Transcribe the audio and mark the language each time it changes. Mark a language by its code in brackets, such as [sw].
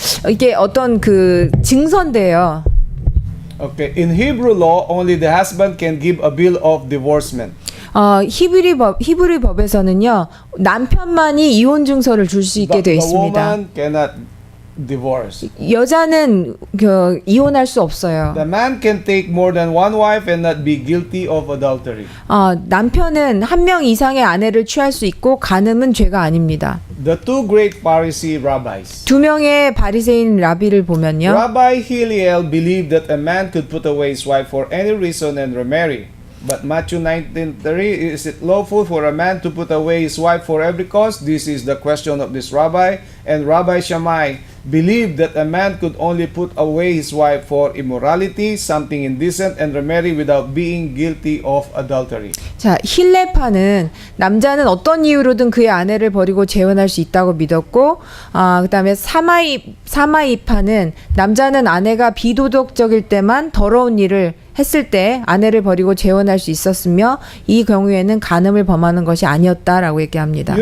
[ko] 이게 어떤 그 증서인데요. [en] Okay, in Hebrew law, only the husband can give a bill of divorcement. [ko] 히브리 법에서는요, 남편만이 이혼 증서를 줄 수 있게 되어 [en] The [ko] 있습니다. [en] woman cannot divorce. [ko] 여자는 이혼할 수 없어요. [en] The man can take more than one wife and not be guilty of adultery. [ko] 남편은 한 명 이상의 아내를 취할 수 있고 간음은 죄가 아닙니다. [en] the two great Pharisee rabbis. [ko] 두 명의 바리새인 라비를 보면요. [en] Rabbi Hillel believed that a man could put away his wife for any reason and remarry. But Matthew 19:3, is it lawful for a man to put away his wife for every cause? This is the question of this rabbi. And Rabbi Shammai believed that a man could only put away his wife for immorality, something indecent, and remarry without being guilty of adultery. [ko] 자, 힐레파는 남자는 어떤 이유로든 그의 아내를 버리고 재혼할 수 있다고 믿었고, 그다음에 사마이파는 남자는 아내가 비도덕적일 때만 더러운 일을 했을 때 아내를 버리고 재혼할 수 있었으며 이 경우에는 간음을 범하는 것이 아니었다라고 얘기합니다.